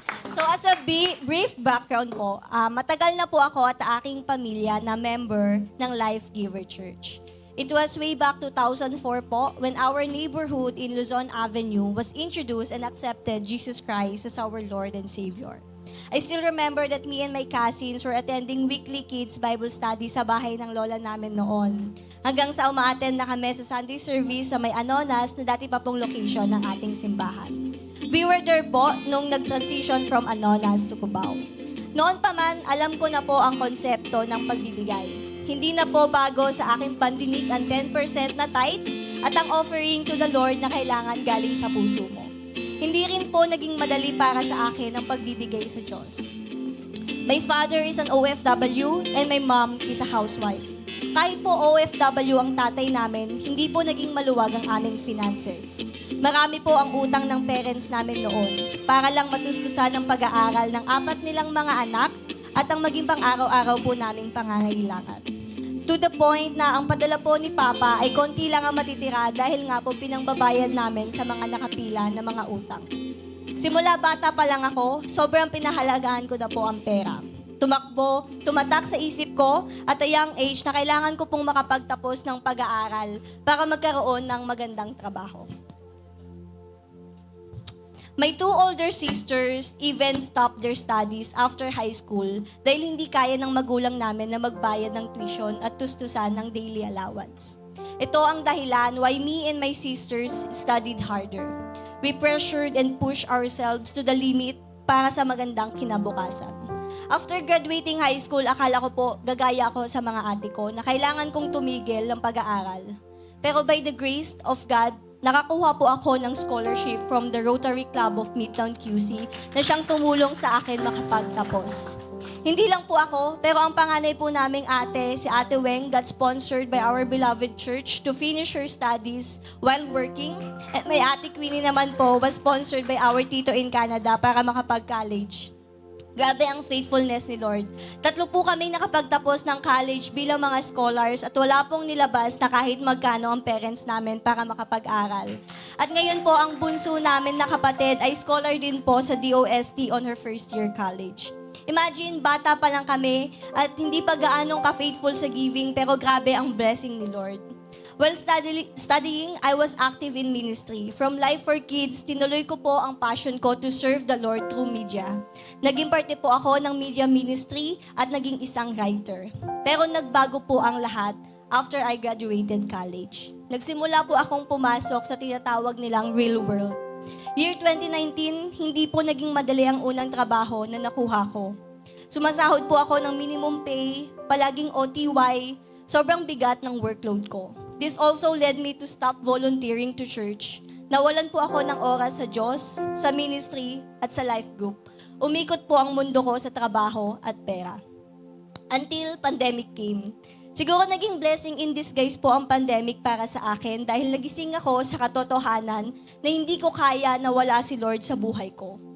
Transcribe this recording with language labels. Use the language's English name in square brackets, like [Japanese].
[English] So as a brief background [Filipino] po, matagal na po ako at aking pamilya na member ng Life Giver Church. [English] It was way back 2004 po when our neighborhood in Luzon Avenue was introduced and accepted Jesus Christ as our Lord and Savior. I still remember that me and my cousins were attending weekly kids Bible study [Filipino] sa bahay ng lola namin noon. Hanggang sa umaattend na kami sa Sunday service sa may Anonas na dati pa pong location ng ating simbahan. [English] We were there [Filipino] po nung nag-transition [English] from Anonas to Cubao. [Filipino] Noon pa man, alam ko na po ang konsepto ng pagbibigay. Hindi na po bago sa aking pandinig ang 10% na tithes at ang [English] offering to the Lord [Filipino] na kailangan galing sa puso mo. Hindi rin po naging madali para sa akin ang pagbibigay sa Diyos. [English] My father is an OFW and my mom is a housewife. [Filipino] Kahit po OFW ang tatay namin, hindi po naging maluwag ang aming finances. Marami po ang utang ng parents namin noon para lang matustusan ang pag-aaral ng 4 nilang mga anak at ang maging pang-araw-araw po naming pangangailangan. [English] To the point [Filipino] na ang padala po ni Papa ay konti lang ang matitira dahil nga po pinangbabayad namin sa mga nakapila na mga utang. Simula bata pa lang ako, sobrang pinahalagaan ko na po ang pera. Tumatak sa isip ko [English] at a young age [Filipino] na kailangan ko pong makapagtapos ng pag-aaral para magkaroon ng magandang trabaho. [English] My 2 older sisters even stopped their studies after high school [Filipino] dahil hindi kaya ng magulang namin na magbayad ng tuition at tustusan [English] ng daily allowance. [Filipino] Ito ang dahilan [English] why me and my sisters studied harder. We pressured and pushed ourselves to the limit [Filipino] para sa magandang kinabukasan. [English] After graduating high school, [Filipino] akala ko po gagaya ako sa mga ate ko na kailangan kong tumigil ng pag-aaral. Pero [English] by the grace of God, [Filipino] nakakuha po ako ng scholarship from the Rotary Club of Midtown QC na siyang tumulong sa akin makapagtapos. Hindi lang po ako, pero ang panganay po naming ate, [English] si Ate Weng, got sponsored by our beloved church to finish her studies while working. At my Ate Queenie naman po was sponsored by our tito in Canada [Filipino] para makapag-college. Grabe ang faithfulness ni Lord. 3 po kami nakapagtapos ng college bilang mga scholars at wala pong nilabas na kahit magkano ang parents namin para makapag-aral. At ngayon po ang bunso namin na kapatid ay scholar din po sa DOST [English] on her first year college. [Filipino] Imagine, bata pa lang kami at hindi pa gaanong ka-faithful sa giving pero grabe ang blessing ni Lord. [English] While studying, I was active in ministry. From Life for Kids, [Filipino] tinuloy ko po ang passion ko [English] to serve the Lord through media. [Filipino] Naging parte po ako ng media ministry at naging isang writer. Pero nagbago po ang lahat [English] after I graduated college. [Filipino] Nagsimula po akong pumasok sa tinatawag nilang real world. Year 2019, hindi po naging madali ang unang trabaho na nakuha ko. Sumasahod po ako ng minimum pay, palaging OTY, sobrang bigat ng workload ko. [English] This also led me to stop volunteering to church. [Filipino] Nawalan po ako ng oras sa Diyos, sa ministry, at sa life group. Umikot po ang mundo ko sa trabaho at pera. [English] Until pandemic came. [Filipino] Siguro naging blessing in disguise po ang pandemic para sa akin dahil nagising ako sa katotohanan na hindi ko kaya na wala si Lord sa buhay ko.